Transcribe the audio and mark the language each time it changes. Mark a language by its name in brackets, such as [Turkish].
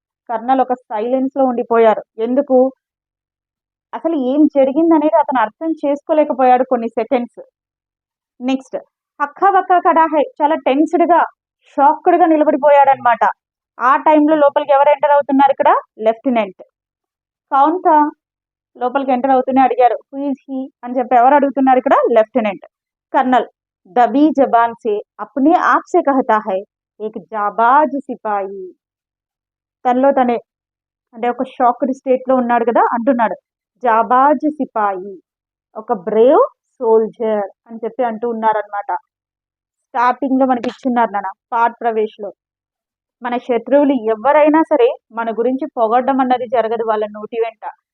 [Telugu] Colonel ఒక silence లో ఉండిపోయారు. ఎందుకు? అసలు ఏం జరిగింది అనేది అతను అర్థం చేసుకోలేకపోయాడు కొన్ని seconds. Next, [Hindi] hakka Bakka ఖడా high, [Telugu] చాలా టెన్స్డ్ గా షాక్డ్ గా నిలబడిపోయాడు అనమాట. ఆ టైంలో లోపలికి ఎవరు ఎంటర్ అవుతున్నారు? ఇక్కడ లెఫ్టినెంట్. కౌంత లోపలికి ఎంటర్ అవుతూనే అడిగారు [English] who is he [Telugu] అని చెప్పి. ఎవరు అడుగుతున్నారు ఇక్కడ? లెఫ్టినెంట్. [Hindi] कर्नल दबी जबान से अपने आप से कहता है एक जाबाज सिपाही. [Telugu] తనలో తనే అంటే ఒక షాక్డ్ స్టేట్ లో ఉన్నాడు కదా, అంటున్నాడు జాబాజ్ సిపాయి, ఒక బ్రేవ్ సోల్జర్ అని చెప్పి అంటూ ఉన్నారనమాట. స్టార్టింగ్ లో మనకి ఇచ్చున్నారు నాన్న పాఠ్ ప్రవేశ్ లో. మన శత్రువులు ఎవరైనా సరే మన గురించి పొగడ్డం అన్నది జరగదు వాళ్ళ నోటి వెంట.